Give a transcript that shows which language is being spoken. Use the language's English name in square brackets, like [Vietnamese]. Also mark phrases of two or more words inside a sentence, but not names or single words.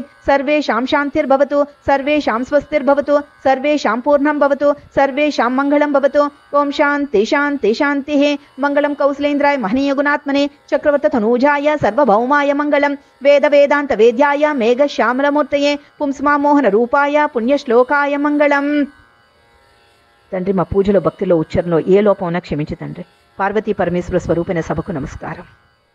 [Sanskrit] सर्वेषां शान्तिर्भवतु सर्वेषां स्वस्तिर्भवतु सर्वेषां पूर्णं भवतु सर्वेषां मङ्गलं भवतु. ओम शान्ति शान्ति शान्तिः. मङ्गलं कौसलेन्द्राय महनीय गुणात्मने चक्रवर्ततनूजाय सर्वभौमाय मङ्गलं. वेद वेदान्त वेद्याय मेघश्यामलमूर्तये पुंस्मा मोहन रूपाय पुण्यश्लोकाय मङ्गलं. [Telugu] తండ్రి, మా పూజలో భక్తిలో ఉచ్చరణలో ఏ లోపం ఉన్నా క్షమించు తండ్రి. పార్వతీ పరమేశ్వర స్వరూపిణ సభకు నమస్కారం.